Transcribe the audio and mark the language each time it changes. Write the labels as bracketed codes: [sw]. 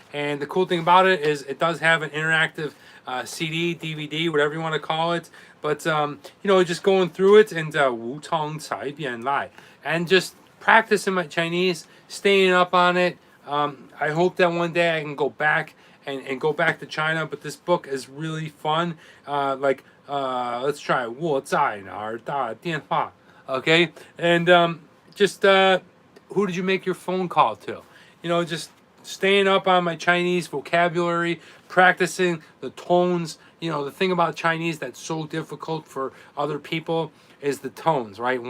[en] And the cool thing about it is it does have an interactive CD, DVD, whatever you want to call it. But just going through it and Wu Tong Cai Bian Lai, and just practicing my Chinese, staying up on it. I hope that one day I can go back and go back to China. But this book is really fun. Let's try [zh] 我在哪儿打电话. [en] Okay, and who did you make your phone call to? Just staying up on my Chinese vocabulary, practicing the tones. The thing about Chinese that's so difficult for other people is the tones, right?